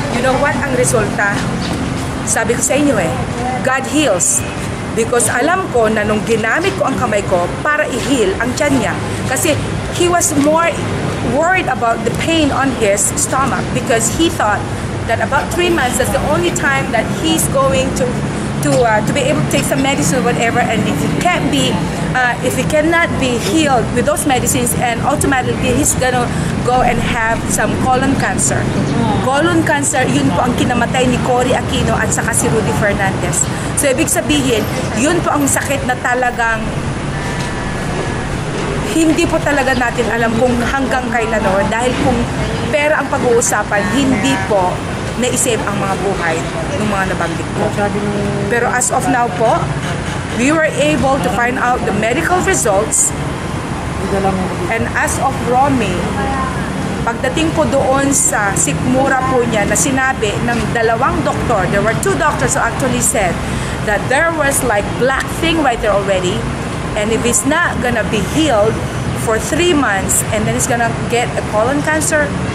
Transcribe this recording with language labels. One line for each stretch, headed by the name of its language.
English: You know what
Filipino: ang resulta? Sabi ko sa inyo
English: God heals.
Filipino: Because alam ko na nung ginamit ko ang kamay ko para i-heal ang tiyan niya.
English: Kasi he was more worried about the pain on his stomach because he thought that about 3 months, that's the only time that he's going to be able to take some medicine or whatever, and if he cannot be healed with those medicines, and automatically he's gonna go and have some colon cancer.
Filipino: Colon cancer, yun po ang kinamatay ni Cory Aquino at saka si Rudy Fernandez. So ibig sabihin, yun po ang sakit na talagang hindi po talaga natin alam kung hanggang kailan o, dahil kung pera ang pag-uusapan, hindi po na-isave ang mga buhay ng mga nabanggit ko.
English: Pero as of now po, we were able to find out the medical results, and as of Romy,
Filipino: pagdating po doon sa sikmura po niya na sinabi ng dalawang doktor,
English: there were 2 doctors who actually said that there was like black thing right there already, and if it's not gonna be healed for 3 months, and then it's gonna get a colon cancer,